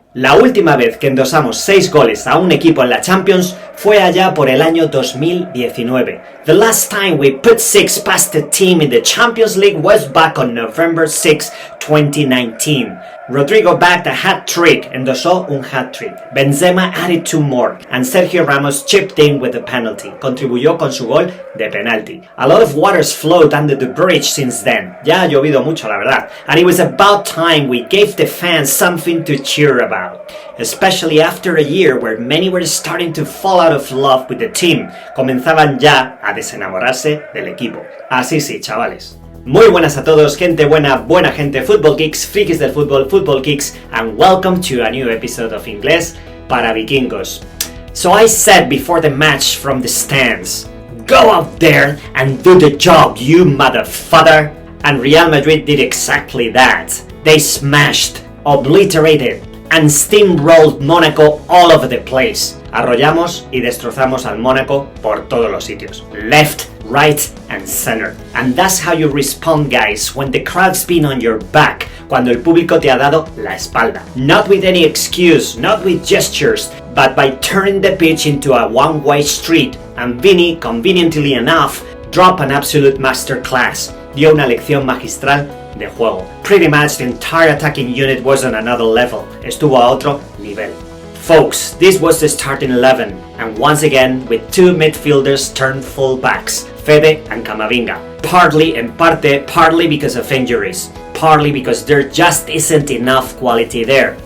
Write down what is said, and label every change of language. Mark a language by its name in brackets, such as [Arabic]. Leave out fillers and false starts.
[Spanish] La última vez que endosamos 6 goles a un equipo en la Champions fue allá por el año 2019. [English] The last time we put 6 past a team in the Champions League was back on November 6, 2019. Rodrigo bagged a hat-trick, [Spanish] endosó un hat-trick. [English] Benzema added 2 more, and Sergio Ramos chipped in with a penalty. [Spanish] Contribuyó con su gol de penalti. [English] A lot of waters flowed under the bridge since then. [Spanish] Ya ha llovido mucho, la verdad. [English] And it was about time we gave the fans something to cheer about. Especially after a year where many were starting to fall out of love with the team. [Spanish] Comenzaban ya a desenamorarse del equipo. Así sí, chavales. Muy buenas a todos, gente buena, buena gente, [English] football geeks, [Spanish] frikis del fútbol, football geeks, [English] and welcome to a new episode of [Spanish] Inglés para Vikingos. [English] So I said before the match from the stands, go out there and do the job, you motherfucker. And Real Madrid did exactly that. They smashed, obliterated, and steamrolled Mónaco all over the place. [Spanish] Arrollamos y destrozamos al Mónaco por todos los sitios. [English] Left, right, and center. And that's how you respond, guys, when the crowd's been on your back. [Spanish] Cuando el público te ha dado la espalda. [English] Not with any excuse, not with gestures, but by turning the pitch into a one-way street. And Vini, conveniently enough, dropped an absolute masterclass. [Spanish] Dio una lección magistral de juego. [English] Pretty much the entire attacking unit was on another level. [Spanish] Estuvo a otro nivel. [English] Folks, this was the starting 11, and once again with 2 midfielders turned fullbacks, Fede and Camavinga. Partly because of injuries, partly because there just isn't enough quality there.